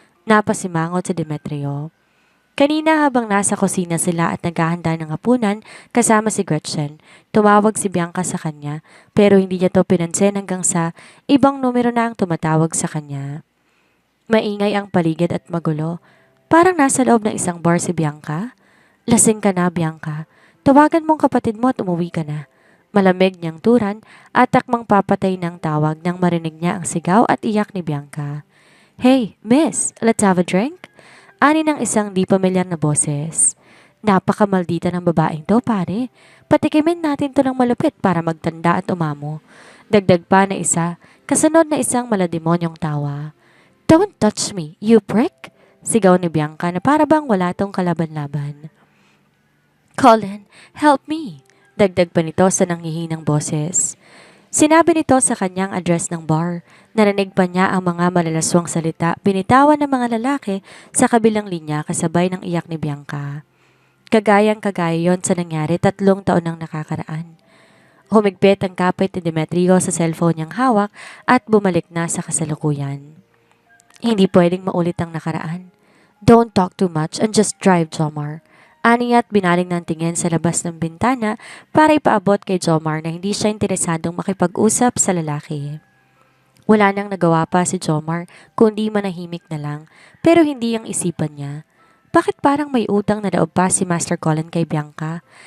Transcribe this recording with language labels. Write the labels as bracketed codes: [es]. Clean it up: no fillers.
[tl] Napasimangot si Demetrio. Kanina habang nasa kusina sila at naghahanda ng hapunan kasama si Gretchen, tumawag si Bianca sa kanya pero hindi niya to pinansin hanggang sa ibang numero na ang tumatawag sa kanya. Maingay ang paligid at magulo. Parang nasa loob ng isang bar si Bianca. Lasing ka na, Bianca. Tawagan mong kapatid mo at umuwi ka na. Malamig niyang turan at takmang papatay ng tawag nang marinig niya ang sigaw at iyak ni Bianca. [en] Hey, miss, let's have a drink? [tl] Ani ng isang di pamilyar na boses. Napakamaldita ng babaeng to, pare. Patikimin natin to ng malupit para magtanda at umamo. Dagdag pa na isa, kasunod na isang malademonyong tawa. [en] Don't touch me, you prick! [tl] Sigaw ni Bianca na para bang wala tong kalaban-laban. Colin, [en] help me! [tl] Dagdag pa nito sa nanghihinang boses. Sinabi nito sa kanyang address ng bar. Narinig pa niya ang mga malalaswang salita binitawan ng mga lalaki sa kabilang linya kasabay ng iyak ni Bianca. Kagayang-kagaya yon sa nangyari 3 taon nang nakakaraan. Humigpit ang kapit ni Demetrio sa cellphone niyang hawak at bumalik na sa kasalukuyan. Hindi pwedeng maulit ang nakaraan. [en] Don't talk too much and just drive, Jomar. [tl] Aniya't binaling ng tingin sa labas ng bintana para ipaabot kay Jomar na hindi siya interesadong makipag-usap sa lalaki. Wala nang nagawa pa si Jomar kundi manahimik na lang pero hindi ang isipan niya. Bakit parang may utang na loob pa si Master Colin kay Bianca?